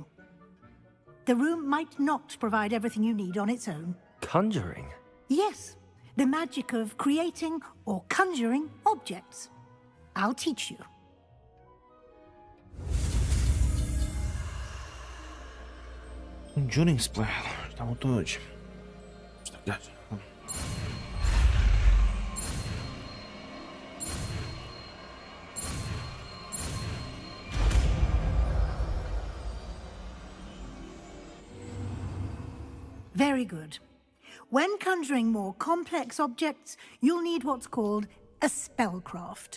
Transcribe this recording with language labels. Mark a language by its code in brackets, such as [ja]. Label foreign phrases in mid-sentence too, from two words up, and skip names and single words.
[en] The room might not provide everything you need on its own. Conjuring? Yes, the magic of creating or conjuring objects. I'll teach you. Conjuring spell. [sr] Šta mu to dođe? Šta kaže? [en] Very good. When conjuring more complex objects, you'll need what's called a spellcraft.